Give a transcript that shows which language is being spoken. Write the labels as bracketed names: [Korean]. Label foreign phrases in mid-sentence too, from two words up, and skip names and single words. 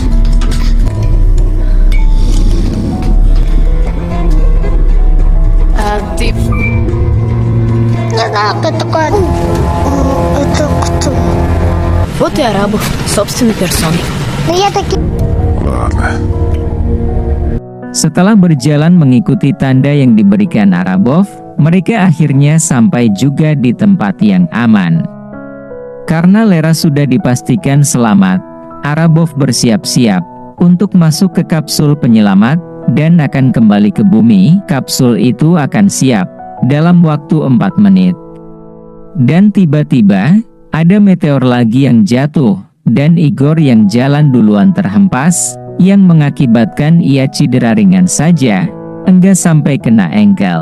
[Russian] А ты... Не знаю, кто такой. Это кто? Вот и Арабов, собственной персоной. Но я таки... Ладно. [Indonesian] Setelah berjalan mengikuti tanda yang diberikan Arabov, mereka akhirnya sampai juga di tempat yang aman. Karena Lera sudah dipastikan selamat, Arabov bersiap-siap untuk masuk ke kapsul penyelamat dan akan kembali ke bumi. Kapsul itu akan siap dalam waktu 4 menit. Dan tiba-tiba, ada meteor lagi yang jatuh, dan Igor yang jalan duluan terhempas, yang mengakibatkan ia cedera ringan saja, enggak sampai kena engkel.